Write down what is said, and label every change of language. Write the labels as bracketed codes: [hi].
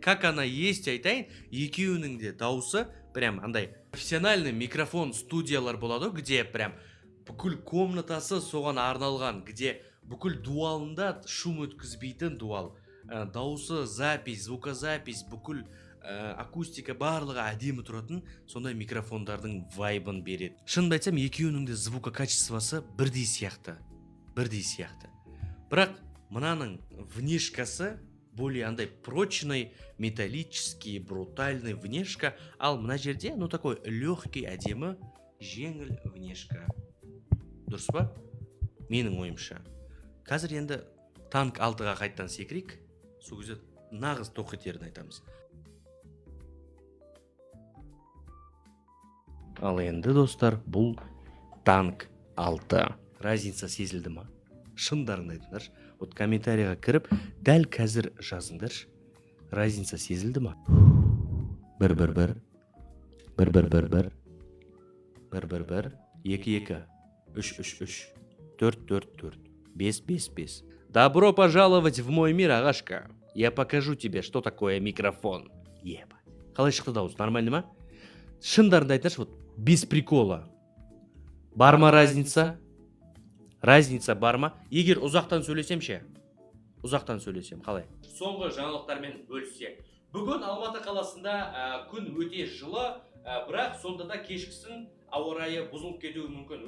[ru] Как она есть [kk] айтайын, екеуінің де дауысы прям андай профессиональный микрофон студиялар болады, [ru] где прям [kk] бүкіл комнатасы соған арналған, где бүкіл дуалында шум өткізбейтін дуал. Дауысы, запись, звукозапись, бүкіл акустика барлығы әдемі тұратын, сондай микрофондардың вайбын береді. Шынымды айтсам, екеуінің де звука качествосы бірдей сияқты. Бірақ Мынаның внешкасы более андай прочный, металлический, брутальный внешка, ал мына жерде, [ru] ну такой легкий, [kk] әдемі, жеңіл внешка. Дұрыс па? Менің ойымша. Қазір енді танк 6-ға қайттан секірейік. Сол кезде нағыз тоқетерін айтамыз. Ал енді достар, бұл танк 6. Разница сезілді ма? Шындарыңды айтыңдар. Вот комментарийға кіріп, дәл қазір жазыңдар. Разница сезілді ма? 1-1-1, 1-1-1-1, 1-1-1, 2-2, 3-3-3, 4-4-4, 5-5-5. [ru] Добро пожаловать в мой мир, ағашка. Я покажу тебе, что такое микрофон. [kk] Еба. Қалай шықты дауыс? Нормально ма? Шындарыңды айтыңдаршы, [ru] вот без прикола. [kk] Бар ма разница? Разница бар ма? Егер ұзақтан сөйлесем ше? Ұзақтан сөйлесем, қалай? Соңғы жаңалықтармен бөліссек. Бүгін Алматы қаласында күн өте жылы, бірақ сонда да кешкісін ауа райы бұзылып кетуі мүмкін.